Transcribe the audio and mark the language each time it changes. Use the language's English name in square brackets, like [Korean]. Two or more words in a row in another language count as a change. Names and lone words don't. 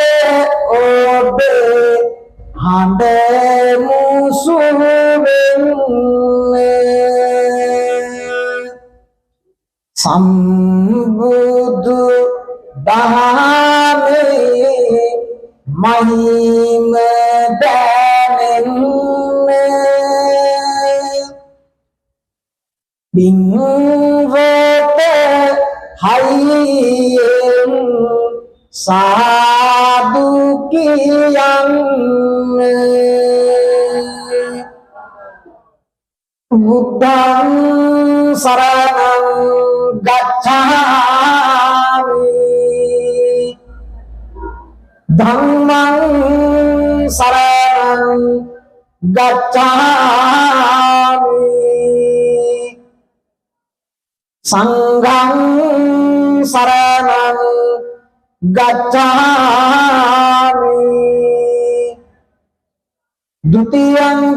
[Sinhala] ඔබේ හඬ මුසු වෙන්නේ සම්බුදු දහමේ මහිම දැනෙන්නේ බින්වත හයියෙන් සාදු කියන්නේ [Pali] බුද්ධං සරණං ගච්ඡාමි ධම්මං සරණං ගච්ඡාමි සංඝං සරණං ගච්ඡාමි ဒုတိယံ